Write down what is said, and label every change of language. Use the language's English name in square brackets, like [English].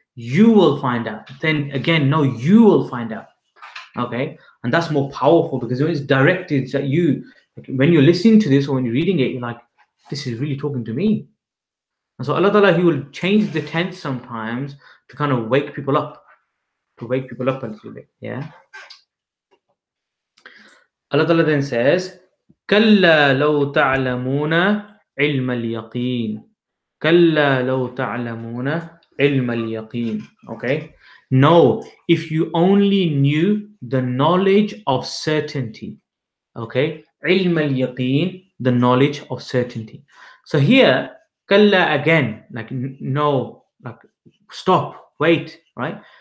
[English] You will find out. Then again, no, you will find out. Okay? And that's more powerful because when it's directed at you, like when you're listening to this or when you're reading it, you're like, this is really talking to me. And so Allah Ta'ala, He will change the tense sometimes to kind of wake people up. To wake people up a little bit. Yeah. [Arabic] Allah Ta'ala [English] then says, [Arabic] كَلَّا لَوْ تَعْلَمُونَ عِلْمَ الْيَقِينِ كَلَّا لَوْ تَعْلَمُونَ عِلْمَ الْيَقِينِ. [English] Okay? No, if you only knew the knowledge of certainty. Okay? [Arabic] عِلْمَ الْيَقِينِ, [English] the knowledge of certainty. So here, كَلَّا again, like no, like stop, wait, right?